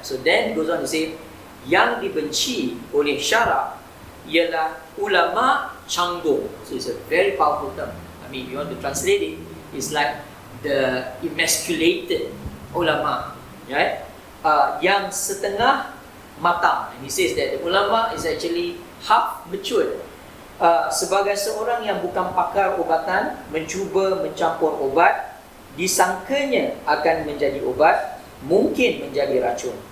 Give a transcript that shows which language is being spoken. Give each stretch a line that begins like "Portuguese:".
English: So then goes on to say,
Malay: yang dibenci oleh syarak ialah ulama canggung.
English: So it's a very powerful term. I mean, if you want to translate it, it's like the emasculated ulama, right?
Malay: Yang setengah matang.
English: And he says that the ulama is actually half matured.
Malay: Sebagai seorang yang bukan pakar ubatan, mencuba mencampur obat, disangkanya akan menjadi obat, mungkin menjadi racun.